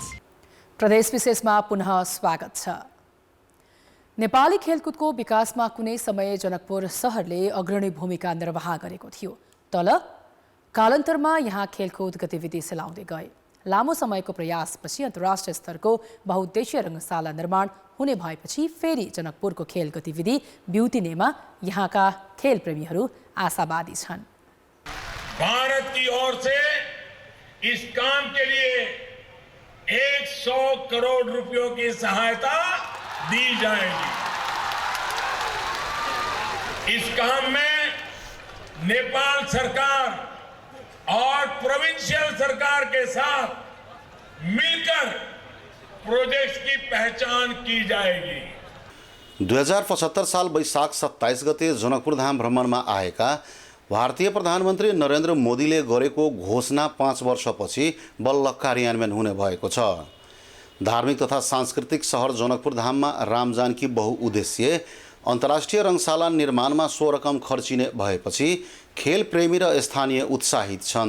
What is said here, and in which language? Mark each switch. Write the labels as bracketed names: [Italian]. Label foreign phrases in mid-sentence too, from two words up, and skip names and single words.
[Nepali] प्रदेश विशेषमा पुनः स्वागत छ। नेपाली खेलकुदको विकासमा कुनै समय जनकपुर शहरले अग्रणी भूमिका निर्वाह गरेको थियो, तर कालान्तरमा यहाँ खेलकुद गतिविधि सेलाउँदै गए। लामो समयको प्रयासपछि अन्तर्राष्ट्रिय स्तरको बहुउद्देश्य रङ्गशाला निर्माण हुने भएपछि फेरि जनकपुरको खेल गतिविधि ब्युतिनेमा यहाँका खेल प्रेमीहरू आशावादी छन्। [Hindi] भारत की ओर से इस काम के लिए 100 करोड़ रुपयों की सहायता दी जाएगी। इस काम में नेपाल सरकार और प्रोविंशियल सरकार के साथ मिलकर प्रोजेक्ट्स की पहचान की जाएगी। [Nepali] 2075 साल वैशाख 27 गते जनकपुर धाम भ्रमणमा आएका भारतीय प्रधानमन्त्री नरेन्द्र मोदीले गरेको घोषणा 5 वर्षपछि बल्ल कार्यान्वयन हुने भएको छ। धार्मिक तथा सांस्कृतिक सहर जनकपुर धाममा रामजानकी बहुउद्देश्य अन्तर्राष्ट्रिय रङ्गशाला निर्माणमा सो रकम खर्चिने भएपछि खेल प्रेमी र स्थानीय उत्साहित छन्।